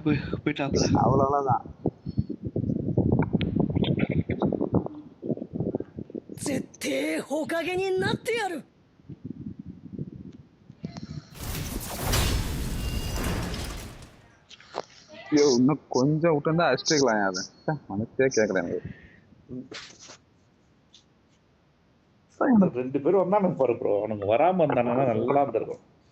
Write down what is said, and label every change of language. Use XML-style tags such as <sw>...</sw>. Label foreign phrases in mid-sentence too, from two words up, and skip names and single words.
<ta>போயிட்டாப்ல. அவ்வளவுதான்.</ta> <ja>絶対ほかげになってやる。</ja> <ta>ஐயோ இன்னும் கொஞ்சம் விட்டுருந்தா அடிச்சுக்கலாம் அதை மனசே கேட்கல எனக்கு. ரெண்டு பேரும் வந்தா பாரு ப்ரோ, அவனுங்க வராம இருந்தானா நல்லா இருந்திருக்கும்.</ta>